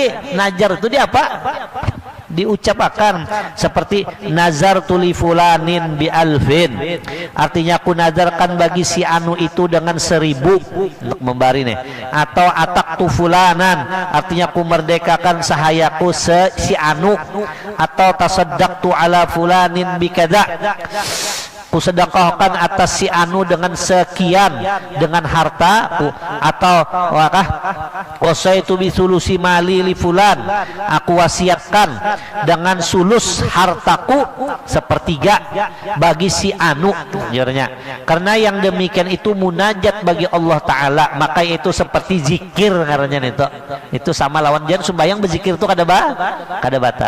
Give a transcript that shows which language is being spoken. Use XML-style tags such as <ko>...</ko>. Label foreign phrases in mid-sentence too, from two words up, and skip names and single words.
<id>Najar itu dia apa? Diucapkan, seperti</id> <ar>نذرت لفلان بألف,</ar> <id>artinya aku nazarkan bagi si anu itu dengan 1000 untuk membari nih, atau</id> <ar>أعتقت فلانا,</ar> <id>artinya aku merdekakan sahayaku si anu, atau</id> <ar>تصدقت على فلان بكذا,</ar> <id>kusedekahkan atas si anu dengan sekian dengan harta, atau</id> <ar>أوصيت بثلث مالي لفلان,</ar> <id>aku wasiatkan dengan sulus hartaku sepertiga bagi si anu, karena yang demikian itu munajat bagi Allah Ta'ala, maka itu seperti zikir karena itu sama lawan jan sembahyang berzikir itu</id> <bjn>kada bata.</bjn>